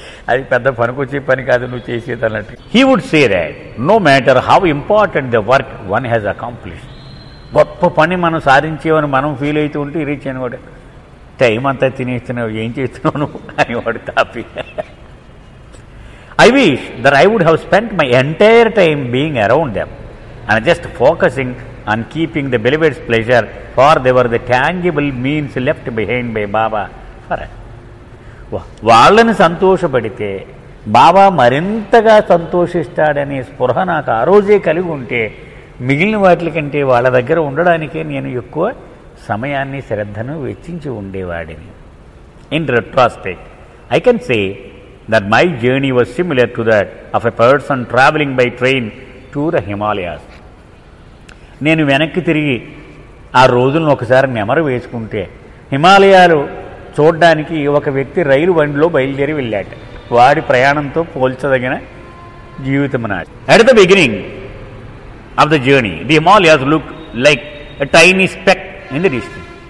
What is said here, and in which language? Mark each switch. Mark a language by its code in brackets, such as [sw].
[te] అది పెద్ద పనికొచ్చే పని కాదు నువ్వు చేసేది అన్నట్టు. [en] He would say that no matter how important the work one has accomplished. [te] గొప్ప పని మనం సాధించేవని మనం ఫీల్ అవుతూ ఉంటే రీచ్ అని కూడా టైం అంతా తినేస్తున్నావు, ఏం చేస్తున్నావు నువ్వు అని వాడు తాపి. [en] I wish that I would have spent my entire time being around them and just focusing on keeping the beloved's pleasure, for they were the tangible means left behind by Baba for us. [te] వాళ్ళని సంతోషపడితే బాబా మరింతగా సంతోషిస్తాడనే స్పృహ నాకు ఆ రోజే కలిగి ఉంటే మిగిలిన వాటి కంటే వాళ్ళ దగ్గర ఉండడానికే నేను ఎక్కువ సమయాన్ని శ్రద్ధను వెచ్చించి ఉండేవాడిని. [en] In retrospect I can say that my journey was similar to that of a person traveling by train to the Himalayas. [te] నేను వెనక్కి తిరిగి ఆ రోజులను ఒకసారి నెమరు వేసుకుంటే హిమాలయాలు చూడడానికి ఒక వ్యక్తి రైలు బండిలో బయలుదేరి వెళ్ళాట. వాడి ప్రయాణంతో పోల్చదగిన జీవితం నాది. [en] At the beginning of the journey the Himalayas look like a tiny speck in the distance.